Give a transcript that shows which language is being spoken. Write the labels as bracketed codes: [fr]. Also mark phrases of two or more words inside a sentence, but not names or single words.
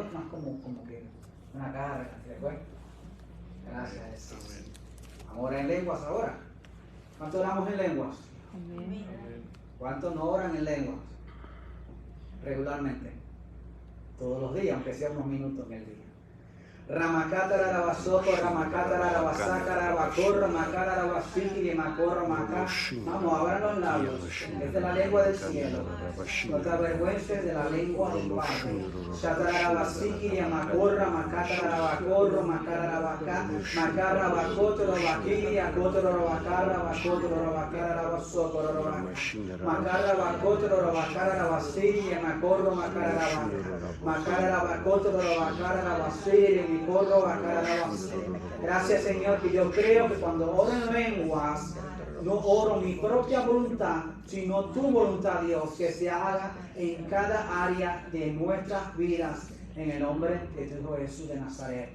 [es] Más como que una carga, ¿te acuerdas? Gracias a Jesús. Amén. Vamos a orar en lenguas ahora. ¿Cuánto oramos en lenguas? Amén. Amén. ¿Cuántos no oran en lenguas? Regularmente. Todos los días, aunque sea unos minutos en el día. Ramakata Rabasoko, Ramakata Rabasaka, Rabakor, Ramakara Rabasiki, Makor, Ramaka. Vamos, abran los labios. Esta es la lengua del cielo. No te avergüences de la lengua del Padre. Shatara Rabasiki, Makor, Ramakata Rabakor, Ramakara Rabaka, Makara Rabakoto, Rabakiri, Akoto, Rabakara, Rabakoto, Rabakara, Rabasoko, Rabaka. Makara Rabakoto, Rabakara, Rabasiri, Makor, Ramakara Rabaka. Makara Rabakoto, Rabakara, Rabasiri, Gracias, Señor, que yo creo que cuando oro en lenguas no oro mi propia voluntad, sino tu voluntad, Dios, que se haga en cada área de nuestras vidas, en el nombre de tu Hijo Jesús de Nazaret.